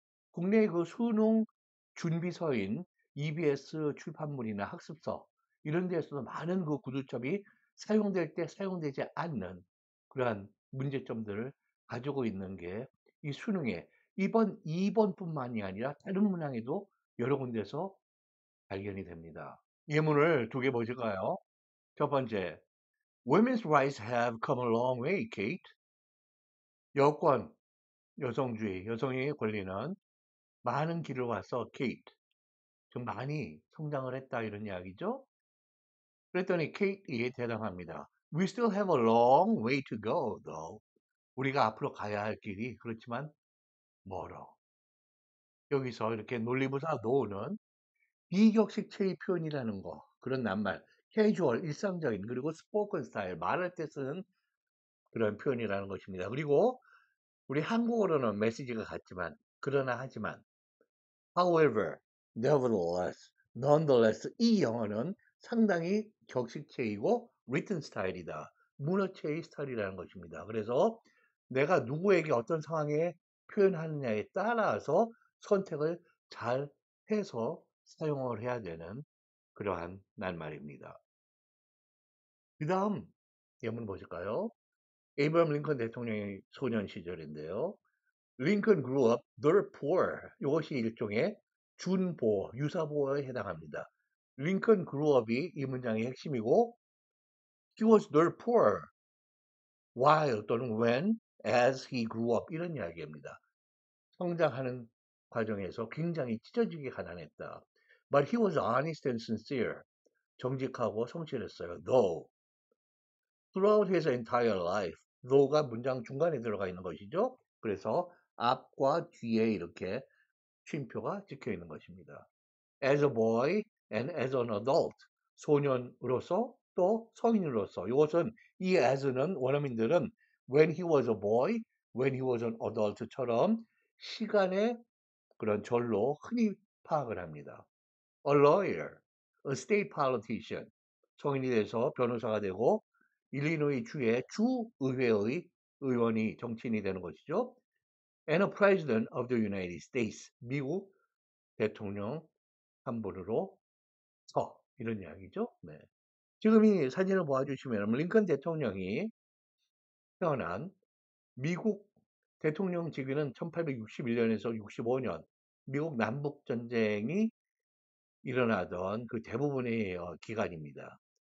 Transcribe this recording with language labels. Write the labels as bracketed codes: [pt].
[ko] 국내 그 수능 준비서인 EBS 출판물이나 학습서 이런 데에서도 많은 그 구두점이 사용될 때 사용되지 않는 그러한 문제점들을 가지고 있는 게 이 수능에 이번 2번뿐만이 아니라 다른 문항에도 여러 군데서 발견이 됩니다. 예문을 두 개 보실까요? 첫 번째, [en] Women's rights have come a long way, Kate. [ko] 여권, 여성주의, 여성의 권리는 많은 길을 와서 Kate. 좀 많이 성장을 했다 이런 이야기죠. 그랬더니 케이트이 대답합니다. [en] We still have a long way to go, though. [ko] 우리가 앞으로 가야 할 길이 그렇지만 멀어. 여기서 이렇게 논리부사 no는 비격식 체의 표현이라는 거, 그런 낱말, 캐주얼, 일상적인, 그리고 스포큰 스타일, 말할 때 쓰는 그런 표현이라는 것입니다. 그리고 우리 한국어로는 메시지가 같지만, 그러나 하지만, however, nevertheless, nonetheless 이 영어는 상당히 격식체이고 written 스타일이다. 문어체의 스타일이라는 것입니다. 그래서 내가 누구에게 어떤 상황에 표현하느냐에 따라서 선택을 잘 해서 사용을 해야 되는 그러한 낱말입니다. 그 다음 예문 보실까요? 에이브럼 링컨 대통령의 소년 시절인데요. [en] Lincoln grew up dirt poor. [ko] 이것이 일종의 준보어, 유사보어에 해당합니다. [en] Lincoln grew up이 [ko] 이 문장의 핵심이고 [en] he was dirt poor while [ko] 또는 [en] when as he grew up [ko] 이런 이야기입니다. 성장하는 과정에서 굉장히 찢어지게 가난했다. [en] But he was honest and sincere. [ko] 정직하고 성실했어요. [en] Though throughout his entire life. [ko] though가 문장 중간에 들어가 있는 것이죠. 그래서 앞과 뒤에 이렇게 쉼표가 찍혀 있는 것입니다. [en] As a boy and as an adult. [ko] 소년으로서 또 성인으로서. 이것은 이 as는 원어민들은 [en] when he was a boy, when he was an adult [ko] 처럼 시간의 그런 절로 흔히 파악을 합니다. [en] A lawyer, a state politician. [ko] 성인이 돼서 변호사가 되고 일리노이 주의 주의회의 의원이 정치인이 되는 것이죠. [en] And a president of the United States. [ko] 미국 대통령 한분으로 이런 이야기죠. 네. 지금 이 사진을 보아주시면 링컨 대통령이 태어난 미국 대통령 직위는 1861년에서 65년 미국 남북 전쟁이 일어나던 그 대부분의 기간입니다.